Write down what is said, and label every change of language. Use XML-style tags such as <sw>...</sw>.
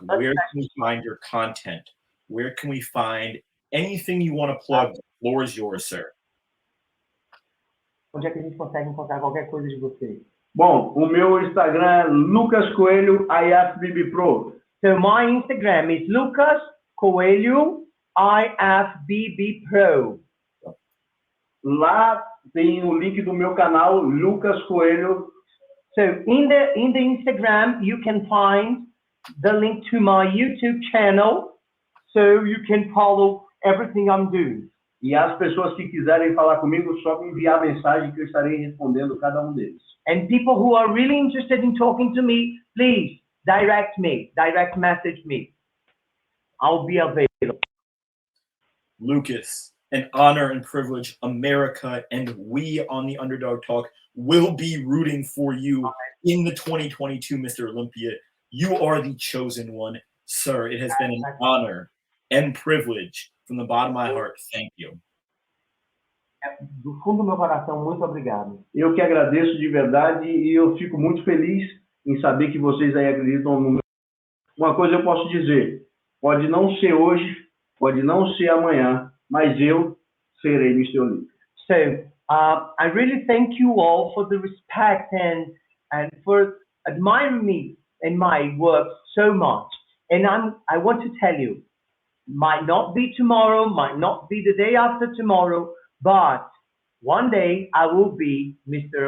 <en>Where can we find your content? Where can we find anything you want to plug? The floor is yours, sir.</en> <pt>Onde é que a gente consegue encontrar qualquer coisa de você? Bom, o meu Instagram é Lucas CoeIhoifbbpro.</pt> <en>So my Instagram is Lucas Coelho IFBB</en> <pt>Lá tem o link do meu canal, Lucas Coelho.</pt> <en>So in the Instagram, you can find the link to my YouTube channel, so you can follow everything I'm doing.</en> <pt>E as pessoas que quiserem falar comigo, só me enviar mensagem que eu estarei respondendo cada um deles.</pt> <en>And people who are really interested in talking to me, please direct message me. I'll be available. Lucas, an honor and privilege. America and we on the Underdog Talk will be rooting for you in the 2022 Mr. Olympia. You are the chosen one, sir. It has been an honor and privilege from the bottom of my heart. Thank you.</en> <pt>Do fundo do meu coração, muito obrigado. Eu que agradeço de verdade e eu fico muito feliz em saber que vocês aí acreditam no meu. Uma coisa eu posso dizer, pode não ser hoje, pode não ser amanhã, mas eu serei Mr. Olympia.</pt> <en>So, I really thank you all for the respect and for admiring me and my work so much. And I want to tell you, might not be tomorrow, might not be the day after tomorrow, but one day I will be Mr.</en>